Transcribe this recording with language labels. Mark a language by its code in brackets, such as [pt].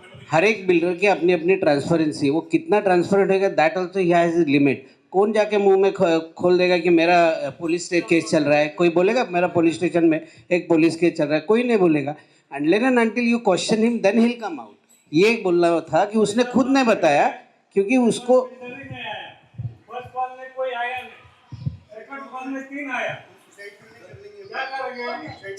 [hi] हर एक बिल्डर की अपनी अपनी ट्रांसपेरेंसी, वो कितना ट्रांसपेरेंट होगा [en] That also he has limit. [hi] कौन जाके मुंह में खोल देगा कि मेरा पुलिस केस चल रहा है? कोई बोलेगा मेरा पुलिस स्टेशन में एक पुलिस केस चल रहा है? कोई नहीं बोलेगा। [en] Unless and until you question him, then he'll come out. [hi] ये बोलना था कि उसने खुद ने बताया, क्योंकि उसको फर्स्ट कॉल में कोई आया नहीं, सेकंड कॉल में 3 आया, क्या करेंगे?